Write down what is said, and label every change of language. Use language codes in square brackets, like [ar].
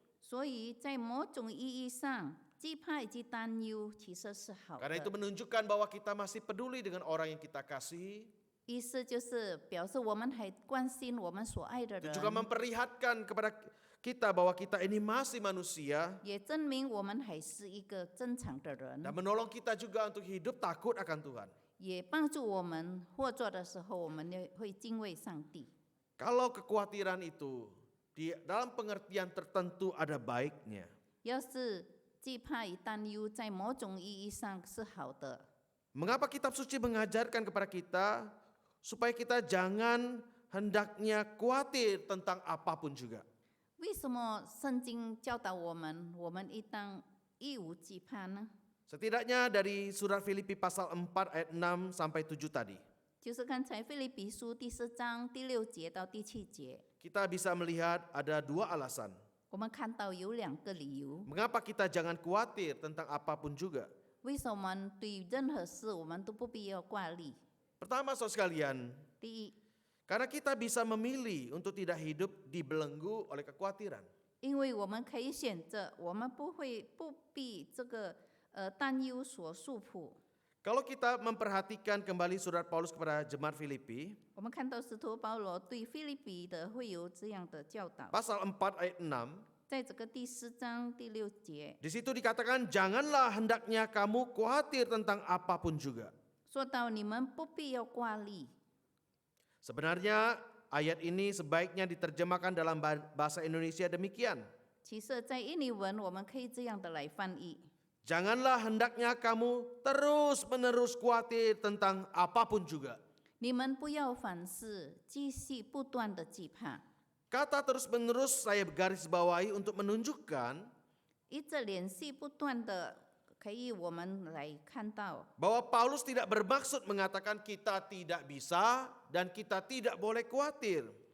[zh] 所以在某种意义上，惧怕以及担忧其实是好 [id] Karena itu [zh] 的。 [id] menunjukkan bahwa kita masih peduli dengan orang yang kita kasih. [zh] 意思就是表示我们还关心我们所爱的 [id] Itu [zh] 人， [id] juga memperlihatkan kepada kita bahwa kita ini masih manusia [zh] 也证明我们还是一个正常的人， [id] dan menolong kita juga untuk hidup takut akan Tuhan. [zh] 也帮助我们或做的时候，我们也会敬畏上帝。 [id] Kalau kekhawatiran itu di dalam pengertian tertentu ada baiknya. [zh] 要是惧怕与担忧在某种意义上是好的， [id] Mengapa kitab suci mengajarkan kepada kita supaya kita jangan hendaknya khawatir tentang apapun juga. [zh] 为什么圣经教导我们，我们应当一无惧怕呢？ [id] Setidaknya dari surat Filipi pasal 4 ayat 6 sampai 7 tadi. [zh] 就是刚才腓立比书第4章第6节到第7节， [id] Kita bisa melihat ada dua alasan. [zh] 我们看到有2个理由， [id] Mengapa kita jangan khawatir tentang apapun juga. [zh] 为什么对任何事我们都不必要挂虑？ [id] Pertama saudara sekalian, [zh] 第一， [id] karena kita bisa memilih untuk tidak hidup dibelenggu oleh kekhawatiran. [zh] 因为我们可以选择，我们不必这个担忧所束缚。 [id] Kalau kita memperhatikan kembali surat Paulus kepada jemaat Filipi, [zh] 我们看到使徒保罗对腓立比的会有这样的教导， [id] pasal 4 ayat 6, [zh] 在这个第4章第6节 [id] di situ dikatakan janganlah hendaknya kamu khawatir tentang apapun juga. [zh] 说到你们不必要挂虑。 [id] Sebenarnya ayat ini sebaiknya diterjemahkan dalam bahasa Indonesia demikian. [zh] 其实，在印尼文我们可以这样的来翻译： [id] Janganlah hendaknya kamu terus-menerus khawatir tentang apapun juga. [zh] 你们不要凡事继续不断的惧怕。 [id] Kata terus-menerus saya garis bawahi untuk menunjukkan [zh] 一直连续不断的，可以我们来看到， [id] bahwa Paulus tidak bermaksud mengatakan kita tidak bisa dan kita tidak boleh khawatir.